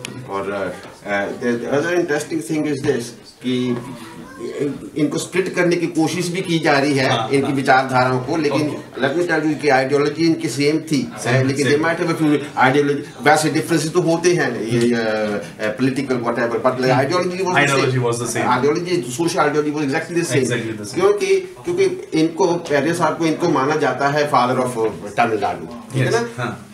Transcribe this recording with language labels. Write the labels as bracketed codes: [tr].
[hi] और [en] the other interesting thing is this [hi] कि इनको स्प्लिट करने की कोशिश भी की जा रही है, इनकी विचारधाराओं को, लेकिन [en] let me tell you [hi] कि आइडियोलॉजी इनकी सेम थी, लेकिन [en] they might have a few ideology, [hi] वैसे डिफरेंसेस तो होते हैं ये [en] political whatever, but ideology was the same. Ideology, social ideology was exactly the same. [hi] क्योंकि इनको पेरियार साहब को इनको माना जाता है फादर ऑफ तमिलनाडु, ठीक है ना?